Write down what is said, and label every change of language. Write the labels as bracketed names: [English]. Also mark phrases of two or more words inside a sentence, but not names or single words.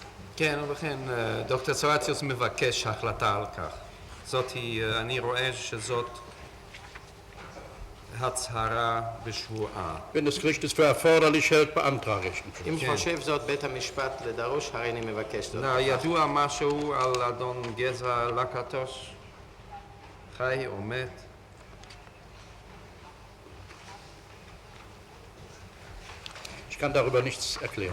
[Hebrew] כן, ובכן, דוקטור סרציוס מבקש החלטה על כך. זאת היא, אני רואה שזאת הצהרה בשבועה. [German] Wenn das Gericht es für erforderlich hält, beantrage ich ihn. [Hebrew] אם חושב זאת בית המשפט לדרוש, הרי אני מבקש זאת. ידוע משהו על אדון גזע לקטוש? חי או מת? [German] Ich kann darüber nichts erklären.